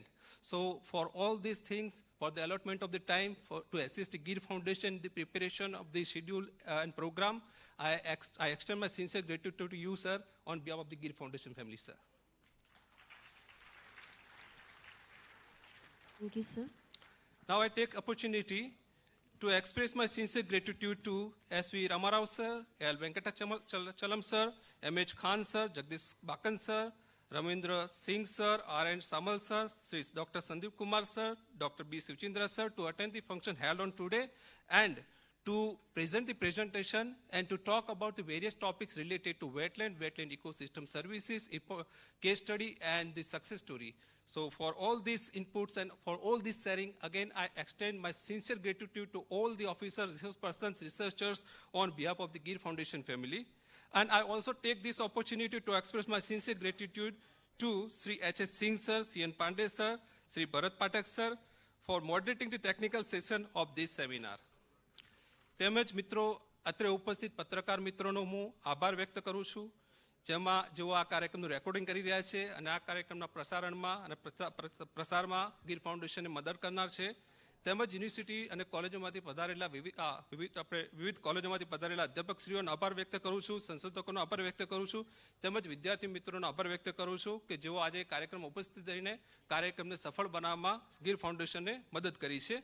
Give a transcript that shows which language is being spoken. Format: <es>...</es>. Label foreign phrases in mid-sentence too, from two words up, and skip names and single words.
<en>So for all these things, for the allotment of the time to assist the Gir Foundation in the preparation of the schedule and program, I extend my sincere gratitude to you, sir, on behalf of the Gir Foundation family, sir. Thank you, sir. Now I take opportunity to express my sincere gratitude to S.V. Ramarao sir, L. Venkatachalam sir, M.H. Khan sir, Jagdish Bakan sir, Ramendra Singh sir, R.N. Samal sir, Sri Dr. Sandeep Kumar sir, Dr. B. Sivchindra sir to attend the function held on today and to present the presentation and to talk about the various topics related to wetland ecosystem services, case study and the success story. So for all these inputs and for all this sharing, again, I extend my sincere gratitude to all the officers, resource persons, researchers on behalf of the Gir Foundation family. And I also take this opportunity to express my sincere gratitude to Sri H.S. Singh sir, C.N. Pandey sir, Sri Bharat Patak sir for moderating the technical session of this seminar.</en> <gu>તેમજ મિત્રો અત્રે ઉપસ્થિત પત્રકાર મિત્રોનો હું આભાર વ્યક્ત કરું છું, જેઓ આ કાર્યક્રમનું રેકોર્ડિંગ કરી રહ્યા છે અને આ કાર્યક્રમના પ્રસારણમાં અને પ્રસારમાં ગીર ફાઉન્ડેશનને મદદ કરનાર છે. તેમજ યુનિવર્સિટી અને કોલેજોમાંથી પધારેલા વિવિધ કોલેજોમાંથી પધારેલા અધ્યાપકશ્રીઓનો આભાર વ્યક્ત કરું છું, સંશોધકોનો આભાર વ્યક્ત કરું છું, તેમજ વિદ્યાર્થી મિત્રોનો આભાર વ્યક્ત કરું છું કે જેઓ આજે કાર્યક્રમ ઉપસ્થિત રહીને કાર્યક્રમને સફળ બનાવવામાં ગીર ફાઉન્ડેશનને મદદ કરી છે.</gu>